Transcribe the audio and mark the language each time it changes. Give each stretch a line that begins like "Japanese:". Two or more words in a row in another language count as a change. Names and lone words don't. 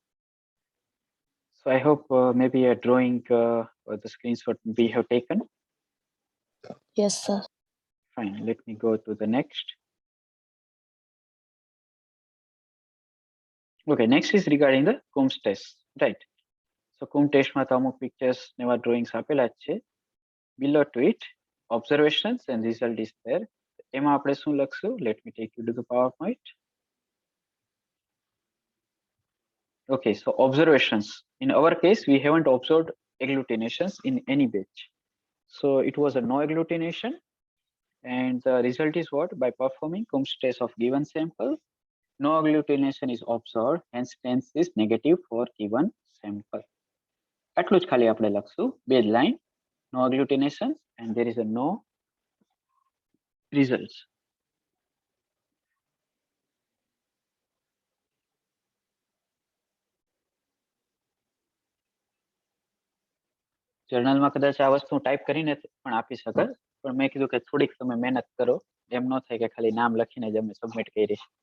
English: So I hope maybe a drawing or the screenshot we have taken. Yes, sir. Fine. Let me go to the next. Okay, next is regarding the Coombs test, right? So Coombs test
Gujarati: માં તો અમુક pictures ને એવા drawings આપેલા જ છે.
English: Below to it, observations and result is there.
Gujarati: એમાં આપણે શું લખશું?
English: Let me take you to the PowerPoint. Okay, so observations. In our case, we haven't observed agglutinations in any batch. So it was a no agglutination. And the result is what? By performing Coombs test of given sample, no agglutination is observed, hence tense is negative for given sample.
Gujarati: આટલું જ ખાલી આપણે લખશું, બે જ
English: line, no agglutination and there is a no results.
Gujarati: જર્નલમાં કદાચ આ વસ્તુ ટાઈપ કરીને પણ આપી શકે, પણ મેં કીધું કે થોડીક તમે મહેનત કરો, એમ ન થાય કે ખાલી નામ લખીને જ અમે સબમિટ કરી.